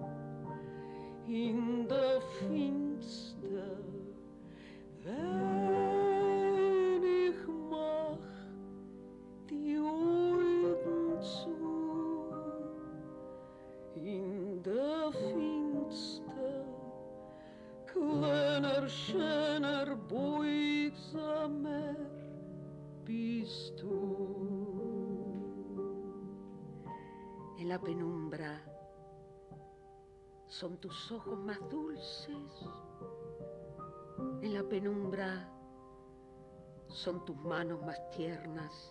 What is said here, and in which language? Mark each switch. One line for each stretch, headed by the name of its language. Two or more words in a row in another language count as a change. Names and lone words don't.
German: In der Finster, wenn ich mach die Augen zu. In der Finster, kleiner, schöner, beugsamer bist tú.
Spanish: En la penumbra son tus ojos más dulces. En la penumbra son tus manos más tiernas.